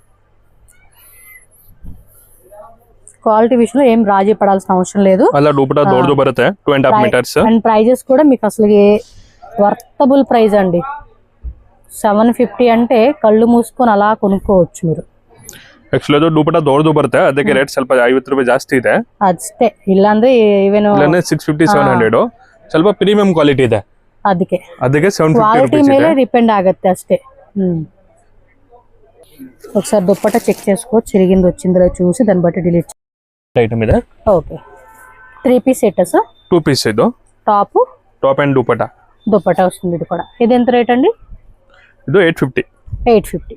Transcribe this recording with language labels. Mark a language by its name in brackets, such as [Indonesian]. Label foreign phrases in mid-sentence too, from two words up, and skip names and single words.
[Telugu] క్వాలిటీ విషయంలో ఏం రాజీ పడాల్సిన అవసరం లేదు. [English] and prices [Telugu] కూడా మీకు అసలు [English] worthable price [Telugu] అండి. 750 అంటే కళ్ళు మూసుకొని ಅలా కొనుక్కోవచ్చు మీరు. [Kannada] ಆಕ್ಚುಲಿ ಅದು ದುಪಟ್ಟಾ ದೊಡ್ಡದು ಬರುತ್ತೆ, ಅದಕ್ಕೆ ರೇಟ್ ಸ್ವಲ್ಪ 50 ರೂಪಾಯಿ ಜಾಸ್ತಿ ಇದೆ ಅಷ್ಟೇ. ಇಲ್ಲಾಂದ್ರೆ ಈವನ್ 650-700 ಸ್ವಲ್ಪ [English] premium quality [Kannada] ಇದೆ, ಅದಕ್ಕೆ 750 ಕ್ವಾಲಿಟಿ ಮೇಲೆ ಡಿಪೆಂಡ್ ಆಗುತ್ತೆ ಅಷ್ಟೇ. [Telugu] ఒకసారి దుపట్టా చెక్ చేసుకో, చిరిగింది వచ్చిందో చూసి దాన్ని బట్టి డిలీట్ [Kannada] ఐటమ్ ಇದೆ. [English] Okay, 3 piece set sir. [Telugu] 2 పీస్ ಇದು [English] top and dupatta [Telugu] వస్తుంది. ఇది కూడా ఇది ఎంత రేట్ అండి? ఇది 850.